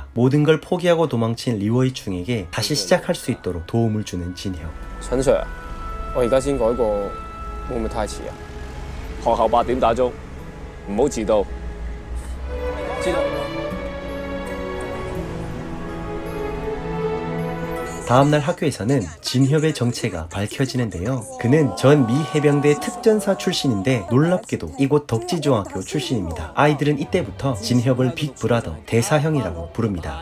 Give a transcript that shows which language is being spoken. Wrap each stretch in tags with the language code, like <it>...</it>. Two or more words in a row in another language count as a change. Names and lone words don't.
<ko>모든 걸 포기하고 도망친 리워이충에게 다시 시작할 수 있도록 도움을 주는 진협.</ko> <yue>陳 Sir，我而家先改過，會唔會太遲啊？學校8點打鐘，唔好遲到。知道。</yue> <ko>다음날 학교에서는 진협의 정체가 밝혀지는데요. 그는 전 미 해병대 특전사 출신인데 놀랍게도 이곳 덕지중학교 출신입니다. 아이들은 이때부터 진협을 빅브라더, 대사형이라고 부릅니다.</ko>